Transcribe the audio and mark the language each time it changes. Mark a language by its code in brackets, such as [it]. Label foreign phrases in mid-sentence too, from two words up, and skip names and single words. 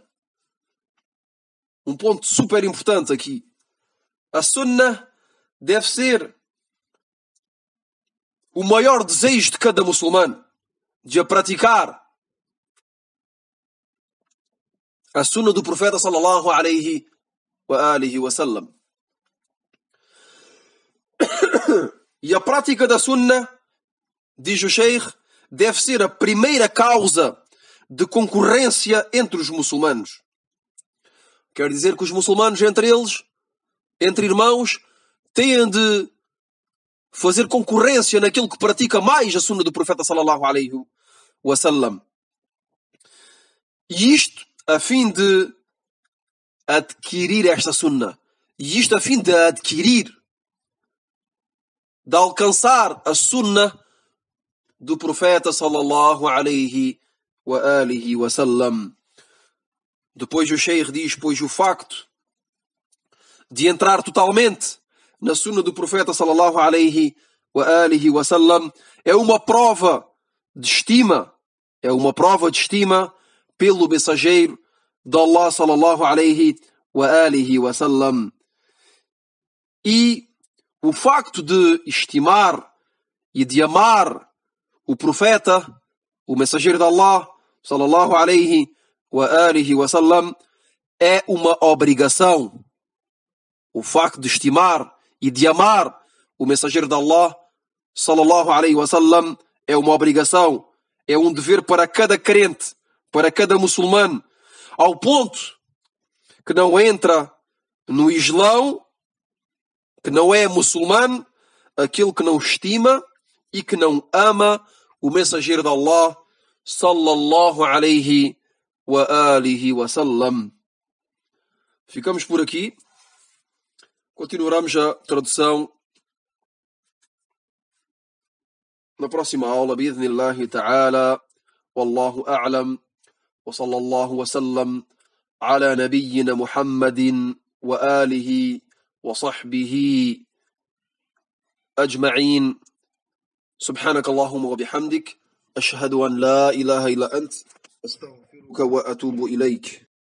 [pt] Um ponto super importante aqui. A sunna deve ser o maior desejo de cada muçulmano, de a praticar. A sunna do profeta [ar] صلى الله عليه وآله وسلم. [pt] E a prática da sunna, diz o Sheikh, deve ser a primeira causa de concorrência entre os muçulmanos. Quer dizer que os muçulmanos entre eles, entre irmãos, têm de fazer concorrência naquilo que pratica mais a sunna do profeta [ar] صلى الله عليه وسلم. [pt] E isto a fim de adquirir esta sunna. E isto a fim de adquirir, de alcançar a sunna do profeta [ar] صلى الله عليه وآله وسلم. [pt] Depois o Sheikh diz, pois o facto de entrar totalmente na sunna do profeta [ar] صلى الله عليه وآله وسلم [pt] é uma prova de estima, pelo mensageiro de Allah [ar] صلى الله عليه وآله وسلم. [pt] E o facto de estimar e de amar o profeta, o mensageiro de Allah [ar] صلى الله عليه وآله وسلم, [pt] é uma obrigação. O facto de estimar e de amar o mensageiro de Allah [ar] صلى الله عليه وسلم [pt] é uma obrigação, é um dever para cada crente, para cada muçulmano, ao ponto que não entra no Islão, que não é muçulmano, aquele que não estima e que não ama o mensageiro de Allah [ar] صلى الله عليه وآله وسلم. [pt] Ficamos por aqui. Continuaremos a tradução na próxima aula, [ar] بإذن الله تعالى. والله أعلم. وصلى الله وسلم على نبينا محمد وآله وصحبه أجمعين. سبحانك اللهم وبحمدك، أشهد أن لا إله إلا أنت، أستغفرك وأتوب إليك.